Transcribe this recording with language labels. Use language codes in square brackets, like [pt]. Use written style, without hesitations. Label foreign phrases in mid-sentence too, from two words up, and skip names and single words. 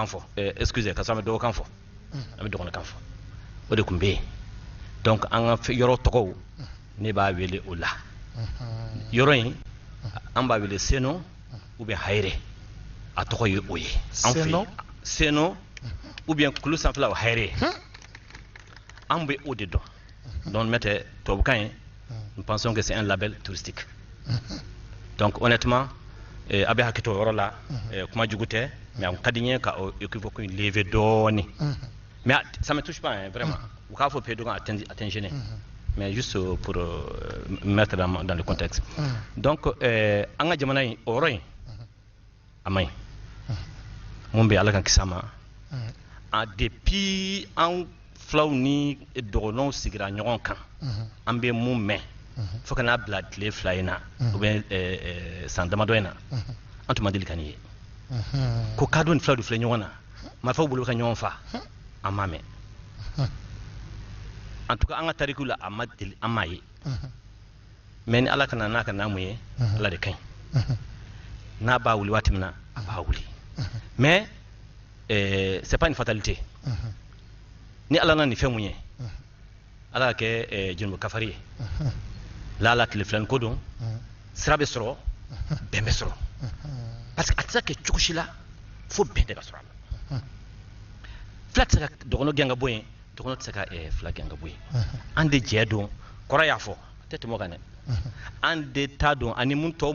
[bm] fɔ excusez ka sɔrɔ an bɛ dɔgɔkan fɔ an bɛ dɔgɔnɔkan fɔ o de tun bɛ yen donc an ka yɔrɔ tɔgɔw ne b'a wele o la yɔrɔ in an b'a wele Seno [fr] ou bien [bm] Hayire a tɔgɔ ye o ye an fɛ yen Seno [fr] ou bien [bm] kulu sanfɛla o Hayire an bɛ o de dɔn donc n'o tɛ tubabukan ye [fr] nous pensons que c'est un label touristique [bm] donc honnêtement a bɛ hakɛ to o yɔrɔ la kuma jugu tɛ mais a ka di n ye ka o équivoque in lever dɔɔni mais [fr] ça me touche pas hein, vraiment [bm] u k'a fɔ pays dɔgɔn a tɛ n gêner [fr] mais juste pour mettre dans le contexte [bm] donc an ka jamana in o yɔrɔ in a man ɲi mun bɛ ala ka kisi a ma depuis an filaw ni dɔgɔnɔw sigira ɲɔgɔn kan an bɛ mun mɛn fo ka n'a bila tile 2 in na [fr] ou bien [bm] san damadɔ in na an tun ma deli ka nin ye ko kadɔ ni filaw de filɛ ɲɔgɔn na marifaw bolo ka ɲɔgɔn fa an m'a mɛn [fr] en tout cas [bm] an ka tariku la a ma deli an m'a ye mais ni ala ka na n'a ka n'a mun ye ala de ka ɲi n'a b'a wuli waati min na a b'a wuli [fr] mais c'est pas une fatalité [bm] ni ala na nin fɛn mun ye ala ka kɛ junubu kafari ye la tile 2 ko don sira bɛ sɔrɔ bɛn bɛ sɔrɔ [fr] parce que [bm] a tɛ se ka kɛ cogo si la fo bɛn de ka sɔrɔ a la fila tɛ se ka dɔgɔnɔ gɛn ka bɔ yen dɔgɔnɔ tɛ se ka fila gɛn ka bɔ yen an de jɛ don kɔrɔ y'a fɔ a tɛ tɛmɛ o kan dɛ an de t'a dɔn ani mun tɔw